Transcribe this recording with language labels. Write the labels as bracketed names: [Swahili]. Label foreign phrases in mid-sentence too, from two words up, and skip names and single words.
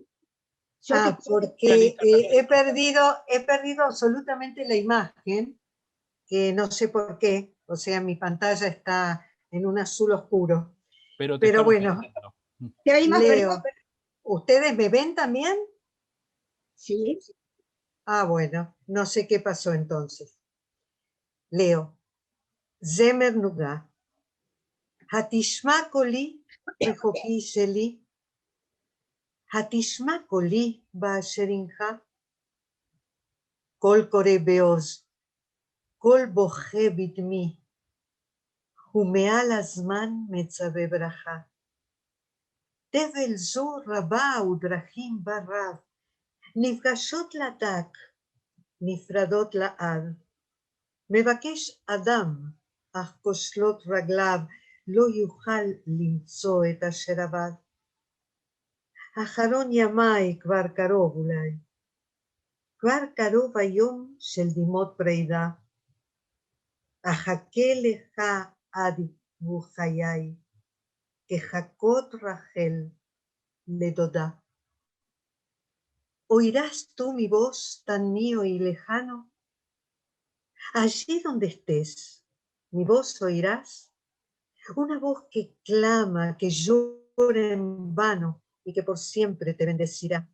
[Spanish] Porque he perdido absolutamente la imagen, que no sé por qué, o sea, mi pantalla está en un azul oscuro. Pero bueno, leo. ¿Ustedes me ven también? Sí. Ah, bueno, no sé qué pasó entonces. Leo. [Hebrew] Zemer Nugá. התשמע קולי רחוקי שלי. התשמע קולי באשר הינך. קול קורא בעוז. קול בוכה בדמי. ומעל הזמן מצווה ברכה. תבל זו רבה ודרכים ברב. נפגשות לרגע. נפרדות לעד. מבקש אדם, אך כושלות רגליו לא יוכל למצוא את אשר עבד. אחרון ימיי כבר קרוב אולי. כבר קרוב היום של דמעות פרידה. אחכה לך עד יבוא חיי, כחכות רחל לדודה. [Spanish] ¿Oirás tú mi voz tan mío y lejano? Allí donde estés, mi voz oirás, una voz que clama, que llora en vano y que por siempre te bendecirá.